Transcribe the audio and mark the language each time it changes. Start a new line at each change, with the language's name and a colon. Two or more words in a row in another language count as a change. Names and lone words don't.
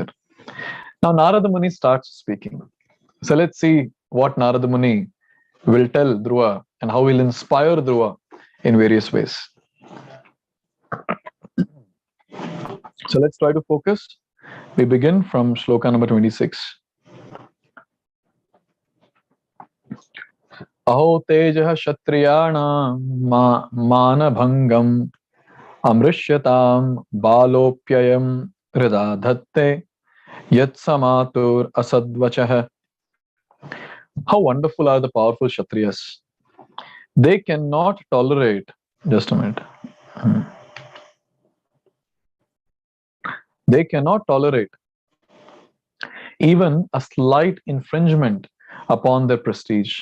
English: Now, Narada Muni starts speaking. So let's see what Narada Muni will tell Dhruva and how he'll inspire Dhruva in various ways. So let's try to focus. We begin from shloka number 26.
Sanskrit: Aho tejah kshatriyana manabhangam amrishyatam balopyayam hrida dhatte yat samatur asadvachah.
English: How wonderful are the powerful Kshatriyas. They cannot tolerate, just a minute. They cannot tolerate even a slight infringement upon their prestige.